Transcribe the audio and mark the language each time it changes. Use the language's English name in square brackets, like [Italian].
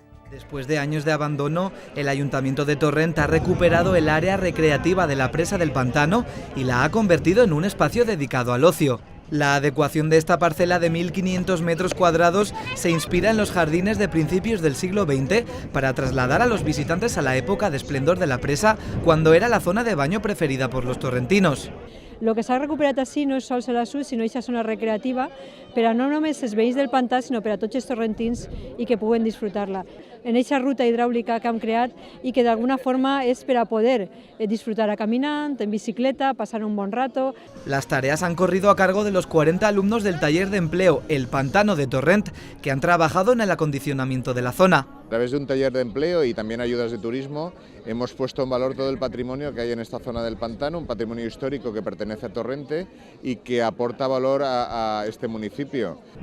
[Spanish] Después de años de abandono, el Ayuntamiento de Torrent ha recuperado el área recreativa de la presa del pantano y la ha convertido en un espacio dedicado al ocio. La adecuación de esta parcela de 1.500 metros cuadrados se inspira en los jardines de principios del siglo XX para trasladar a los visitantes a la época de esplendor de la presa, cuando era la zona de baño preferida por los torrentinos. [Catalan] El que s'ha recuperat així no és sols a la SUS, sinó aquesta zona recreativa per a no només els veïns del pantà, sinó per a tots els torrentins i que puguen disfrutar-la. En aquesta ruta hidràulica que hem creat i que d'alguna forma és per a poder disfrutar caminant, en bicicleta, pasar un bon rato. [Spanish] Las tareas han corrido a cargo de los 40 alumnos del taller de empleo El Pantano de Torrent, que han trabajado en el acondicionamiento de la zona. A través de un taller de empleo y también ayudas de turismo, hemos puesto en valor todo el patrimonio que hay en esta zona del pantano, un patrimonio histórico que pertenece a Torrente y que aporta valor a este municipio.